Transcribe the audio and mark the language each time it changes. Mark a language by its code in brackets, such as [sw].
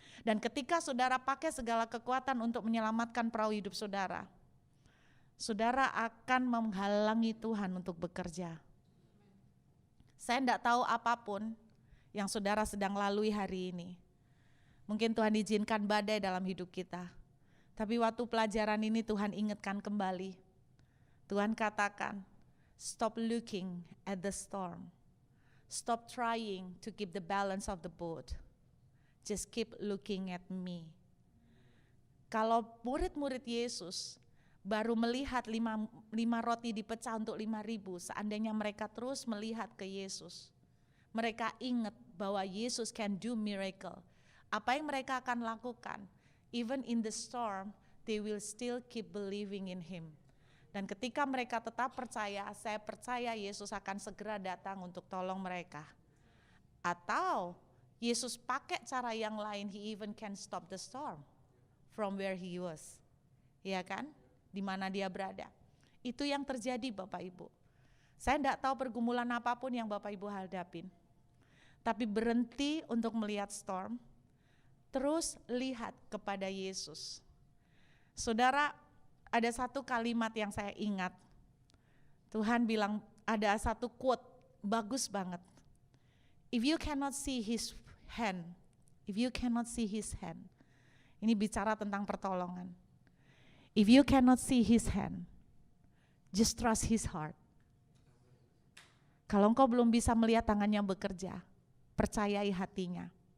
[id] Dan ketika saudara pakai segala kekuatan untuk menyelamatkan perahu hidup saudara, saudara akan menghalangi Tuhan untuk bekerja. Saya tidak tahu apapun yang saudara sedang lalui hari ini. Mungkin Tuhan izinkan badai dalam hidup kita. Tapi waktu pelajaran ini Tuhan ingatkan kembali. Tuhan katakan, [en] stop looking at the storm. Stop trying to keep the balance of the boat. Just keep looking at me. [id] Kalau murid-murid Yesus baru melihat lima roti dipecah untuk 5.000, seandainya mereka terus melihat ke Yesus, mereka ingat bahwa Yesus [en] can do miracle. [id] Apa yang mereka akan lakukan? [en] Even in the storm, they will still keep believing in Him. [id] Dan ketika mereka tetap percaya, saya percaya Yesus akan segera datang untuk tolong mereka. Atau Yesus pakai cara yang lain, [en] He even can stop the storm from where He was. [id] Ya kan? Di mana dia berada. Itu yang terjadi Bapak Ibu. Saya tidak tahu pergumulan apapun yang Bapak Ibu hadapin. Tapi berhenti untuk melihat storm, terus lihat kepada Yesus. Saudara, ada satu kalimat yang saya ingat. Tuhan bilang, ada satu quote, bagus banget. [en] If you cannot see His hand, if you cannot see His hand. [id] Ini bicara tentang pertolongan. [en] If you cannot see His hand, just trust His heart. [id] Kalau engkau belum bisa melihat tangannya bekerja, percayai hatinya.